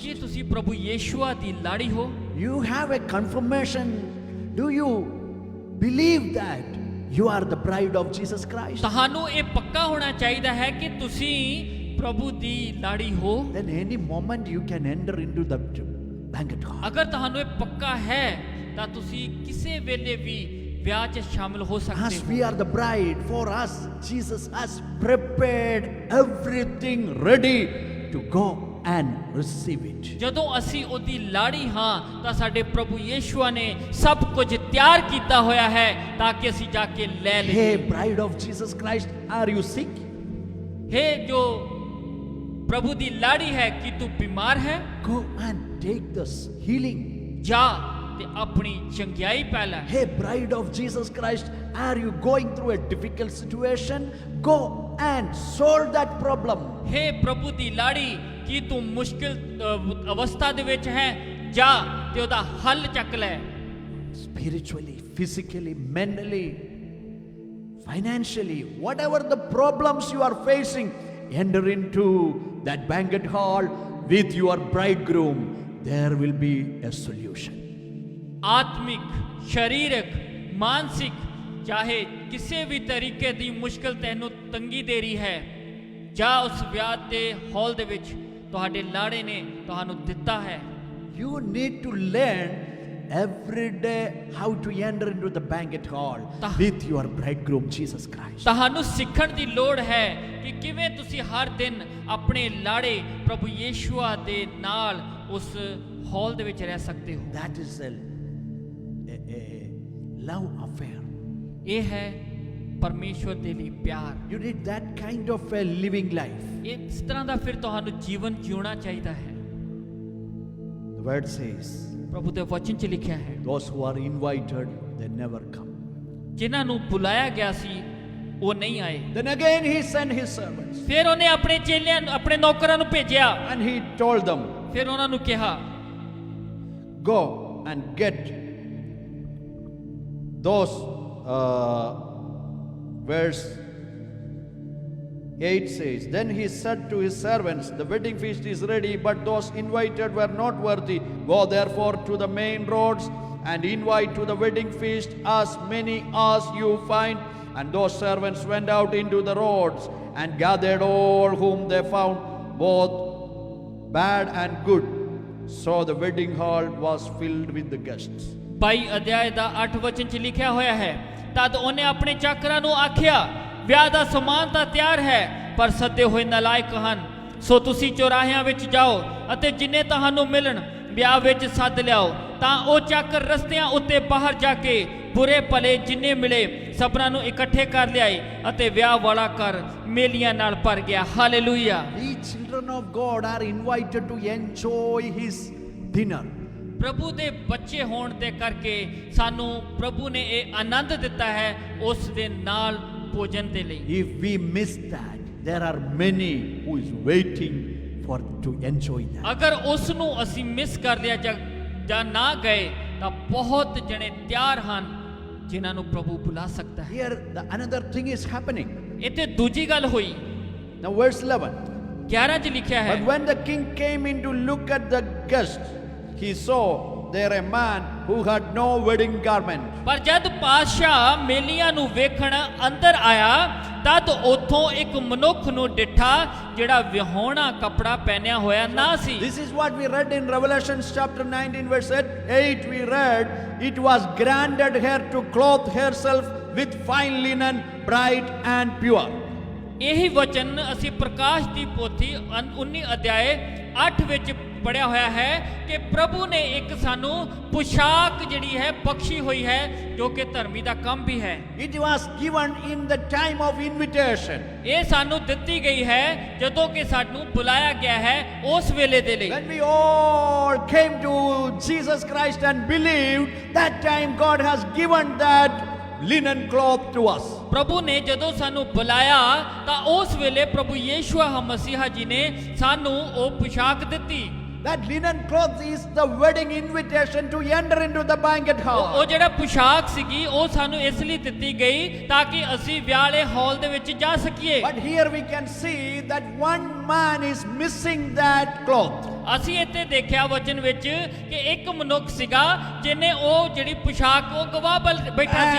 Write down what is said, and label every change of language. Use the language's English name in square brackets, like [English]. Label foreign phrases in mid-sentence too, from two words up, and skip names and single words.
[Punjabi] ਕੀ ਤੁਸੀਂ ਪ੍ਰਭੂ ਯੇਸ਼ੂਆ ਦੀ ਲਾੜੀ ਹੋ? [English] You have a confirmation. Do you believe that you are the bride of Jesus Christ? [Punjabi] ਤੁਹਾਨੂੰ ਇਹ ਪੱਕਾ ਹੋਣਾ ਚਾਹੀਦਾ ਹੈ ਕਿ ਤੁਸੀਂ ਪ੍ਰਭੂ ਦੀ ਲਾੜੀ ਹੋ। [English] Then any moment you can enter into the banquet hall. [Punjabi] ਅਗਰ ਤੁਹਾਨੂੰ ਇਹ ਪੱਕਾ ਹੈ ਤਾਂ ਤੁਸੀਂ ਕਿਸੇ ਵੇਲੇ ਵੀ ਵਿਆਹ 'ਚ ਸ਼ਾਮਿਲ ਹੋ ਸਕਦੇ [English] As [Punjabi] ਹੋ। [English] we are the bride, for us, Jesus has prepared everything ready to go and receive it. [Punjabi] ਜਦੋਂ ਅਸੀਂ ਉਹਦੀ ਲਾੜੀ ਹਾਂ ਤਾਂ ਸਾਡੇ ਪ੍ਰਭੂ ਯੇਸ਼ੂਆ ਨੇ ਸਭ ਕੁਝ ਤਿਆਰ ਕੀਤਾ ਹੋਇਆ ਹੈ ਤਾਂ ਕਿ ਅਸੀਂ ਜਾ ਕੇ ਲੈ ਲਈਏ। [English] Hey, bride of Jesus Christ, are you sick? [Punjabi] हे ਜੋ ਪ੍ਰਭੂ ਦੀ ਲਾੜੀ ਹੈ, ਕੀ ਤੂੰ ਬਿਮਾਰ ਹੈ? [English] Go and take this healing. [Punjabi] ਜਾ ਤੇ ਆਪਣੀ ਚੰਗਿਆਈ ਪਾ ਲੈ। [English] Hey, bride of Jesus Christ, are you going through a difficult situation? Go and solve that problem. [Punjabi] हे ਪ੍ਰਭੂ ਦੀ ਲਾੜੀ, ਕੀ ਤੂੰ ਮੁਸ਼ਕਿਲ ਅਵਸਥਾ ਦੇ ਵਿੱਚ ਹੈ? ਜਾ ਤੇ ਉਹਦਾ ਹੱਲ ਚੱਕ ਲੈ। [English] Spiritually, physically, mentally, financially, whatever the problems you are facing, enter into that banquet hall with your bridegroom. There will be a solution. [Punjabi] ਆਤਮਿਕ, ਸਰੀਰਕ, ਮਾਨਸਿਕ, ਚਾਹੇ ਕਿਸੇ ਵੀ ਤਰੀਕੇ ਦੀ ਮੁਸ਼ਕਲ ਤੈਨੂੰ ਤੰਗੀ ਦੇ ਰਹੀ ਹੈ, ਜਾ ਉਸ ਵਿਆਹ ਦੇ ਹਾਲ ਦੇ ਵਿੱਚ ਤੁਹਾਡੇ ਲਾੜੇ ਨੇ ਤੁਹਾਨੂੰ ਦਿੱਤਾ ਹੈ। [English] You need to learn every day how to enter into the banquet hall with your bridegroom Jesus Christ. [Punjabi] ਤੁਹਾਨੂੰ ਸਿੱਖਣ ਦੀ ਲੋੜ ਹੈ ਕਿ ਕਿਵੇਂ ਤੁਸੀਂ ਹਰ ਦਿਨ ਆਪਣੇ ਲਾੜੇ ਪ੍ਰਭੂ ਯੇਸ਼ੂਆ ਦੇ ਨਾਲ ਉਸ ਹਾਲ ਦੇ ਵਿੱਚ ਰਹਿ ਸਕਦੇ ਹੋ। [English] That is a love affair. [Punjabi] ਇਹ ਹੈ ਪਰਮੇਸ਼ਵਰ ਦੇ ਲਈ ਪਿਆਰ। [English] You need that kind of a living life. [Punjabi] ਇਸ ਤਰ੍ਹਾਂ ਦਾ ਫਿਰ ਤੁਹਾਨੂੰ ਜੀਵਨ ਜਿਉਣਾ ਚਾਹੀਦਾ ਹੈ। [English] The word says, [Punjabi] ਪ੍ਰਭੂ ਦੇ ਵਚਨ 'ਚ ਲਿਖਿਆ ਹੈ, [English] those who are invited, they never come. [Punjabi] ਜਿਨ੍ਹਾਂ ਨੂੰ ਬੁਲਾਇਆ ਗਿਆ ਸੀ ਉਹ ਨਹੀਂ ਆਏ। [English] Then again he sent his servants [Punjabi] ਫਿਰ ਉਹਨੇ ਆਪਣੇ ਚੇਲਿਆਂ ਨੂੰ, ਆਪਣੇ ਨੌਕਰਾਂ ਨੂੰ ਭੇਜਿਆ। [English] and he told them, [Punjabi] ਫਿਰ ਉਹਨਾਂ ਨੂੰ ਕਿਹਾ, [English] go and get those verse 8 says, then he said to his servants, the wedding feast is ready, but those invited were not worthy. Go therefore to the main roads and invite to the wedding feast as many as you find. And those servants went out into the roads and gathered all whom they found, both bad and good. So the wedding hall was filled with the guests. [Punjabi] 22 ਅਧਿਆਇ ਦਾ 8 ਵਚਨ 'ਚ ਲਿਖਿਆ ਹੋਇਆ ਹੈ, ਤਦ ਉਹਨੇ ਆਪਣੇ ਚਾਕਰਾਂ ਨੂੰ ਆਖਿਆ, ਵਿਆਹ ਦਾ ਸਮਾਨ ਤਾਂ ਤਿਆਰ ਹੈ ਪਰ ਸੱਦੇ ਹੋਏ ਨਲਾਇਕ ਹਨ। ਸੋ ਤੁਸੀਂ ਚੌਰਾਹਿਆਂ ਵਿੱਚ ਜਾਓ ਅਤੇ ਜਿੰਨੇ ਤੁਹਾਨੂੰ ਮਿਲਣ ਵਿਆਹ ਵਿੱਚ ਸੱਦ ਲਿਆਓ। ਤਾਂ ਉਹ ਚਾਕਰ ਰਸਤਿਆਂ ਉੱਤੇ ਬਾਹਰ ਜਾ ਕੇ ਬੁਰੇ ਭਲੇ ਜਿੰਨੇ ਮਿਲੇ ਸਭਨਾਂ ਨੂੰ ਇਕੱਠੇ ਕਰ ਲਿਆਏ ਅਤੇ ਵਿਆਹ ਵਾਲਾ ਘਰ ਮੇਲੀਆਂ ਨਾਲ ਭਰ ਗਿਆ। ਹਾਲੇਲੂਇਆ। [English] We children of God are invited to enjoy his dinner. [Punjabi] ਪ੍ਰਭੂ ਦੇ ਬੱਚੇ ਹੋਣ ਦੇ ਕਰਕੇ ਸਾਨੂੰ ਪ੍ਰਭੂ ਨੇ ਇਹ ਆਨੰਦ ਦਿੱਤਾ ਹੈ ਉਸ ਦੇ ਨਾਲ ਭੋਜਨ ਦੇ ਲਈ। [English] If we miss that, there are many who is waiting for to enjoy that. [Punjabi] ਅਗਰ ਉਸ ਨੂੰ ਅਸੀਂ ਮਿਸ ਕਰ ਲਿਆ ਜਾਂ ਨਾ ਗਏ ਤਾਂ ਬਹੁਤ ਜਣੇ ਤਿਆਰ ਹਨ ਜਿਨ੍ਹਾਂ ਨੂੰ ਪ੍ਰਭੂ ਬੁਲਾ ਸਕਦਾ ਹੈ। [English] Here the another thing is happening. [Punjabi] ਇੱਥੇ ਦੂਜੀ ਗੱਲ ਹੋਈ। [English] Now verse 11. [Punjabi] 11 'ਚ ਲਿਖਿਆ ਹੈ, [English] But when the king came in to look at the guests, he saw there a man who had no wedding garment. [Punjabi] ਪਰ ਜਦ ਪਾਤਸ਼ਾਹ ਮੇਲੀਆਂ ਨੂੰ ਵੇਖਣ ਅੰਦਰ ਆਇਆ ਤਦ ਉਥੋਂ ਇੱਕ ਮਨੁੱਖ ਨੂੰ ਡਿੱਠਾ ਜਿਹੜਾ ਵਿਹੋਣਾ ਕੱਪੜਾ ਪਹਿਨਿਆ ਹੋਇਆ ਨਾ ਸੀ। [English] This is what we read in Revelation chapter 19 verse 8. We read, it was granted her to clothe herself with fine linen, bright and pure. [Punjabi] ਇਹੀ ਵਚਨ ਅਸੀਂ ਪ੍ਰਕਾਸ਼ ਦੀ ਪੋਥੀ 19 ਅਧਿਆਏ 8 ਵਿੱਚ ਪੜਿਆ ਹੋਇਆ ਹੈ ਕਿ ਪ੍ਰਭੂ ਨੇ ਇੱਕ ਸਾਨੂੰ ਪੁਸ਼ਾਕ ਜਿਹੜੀ ਹੈ ਬਖਸ਼ੀ ਹੋਈ ਹੈ ਜੋ ਕਿ ਧਰਮੀ ਦਾ ਕੰਮ ਵੀ ਹੈ। [English] It was given in the time of invitation. [Punjabi] ਇਹ ਸਾਨੂੰ ਦਿੱਤੀ ਗਈ ਹੈ ਜਦੋਂ ਕਿ ਸਾਨੂੰ ਬੁਲਾਇਆ ਗਿਆ ਹੈ ਉਸ ਵੇਲੇ ਦੇ ਲਈ। [English] When we all came to Jesus Christ and believed, that time God has given that linen cloth to us. [Punjabi] ਪ੍ਰਭੂ ਨੇ ਜਦੋਂ ਸਾਨੂੰ ਬੁਲਾਇਆ ਤਾਂ ਉਸ ਵੇਲੇ ਪ੍ਰਭੂ ਯੀਸ਼ੂ ਮਸੀਹਾ ਜੀ ਨੇ ਸਾਨੂੰ ਉਹ ਪੁਸ਼ਾਕ ਦਿੱਤੀ। [English] That linen cloth is the wedding invitation to enter into the banquet hall. [Punjabi] ਉਹ ਜਿਹੜਾ ਪੁਸ਼ਾਕ ਸੀਗੀ ਉਹ ਸਾਨੂੰ ਇਸ ਲਈ ਦਿੱਤੀ ਗਈ ਤਾਂ ਕਿ ਅਸੀਂ ਵਿਆਹ ਵਾਲੇ ਹਾਲ ਦੇ ਵਿੱਚ ਜਾ ਸਕੀਏ। [English] But here we can see that one man is missing that cloth. [Punjabi] ਅਸੀਂ ਇੱਥੇ ਦੇਖਿਆ ਵਚਨ ਵਿੱਚ ਕਿ ਇੱਕ ਮਨੁੱਖ ਸੀਗਾ ਜਿਹਨੇ ਉਹ ਜਿਹੜੀ ਪੁਸ਼ਾਕ ਉਹ ਗਵਾ ਬੈਠਾ ਸੀ।